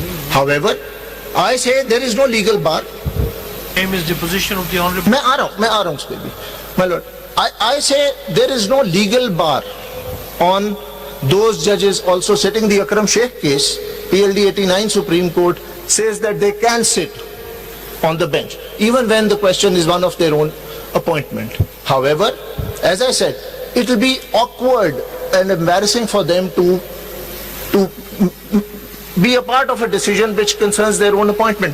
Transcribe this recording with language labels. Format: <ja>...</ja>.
<en>However, I say there is no legal bar. Name is the position of the Honorable.</en> <hi>मैं आ रहा हूँ उस पे भी,</hi> <en>my lord. I say there is no legal bar on those judges also sitting. The Akram Sheikh case, PLD 89 Supreme Court says that they can sit on the bench even when the question is one of their own appointment. However, as I said, it will be awkward and embarrassing for them to be a part of a decision which concerns their own appointment.</en>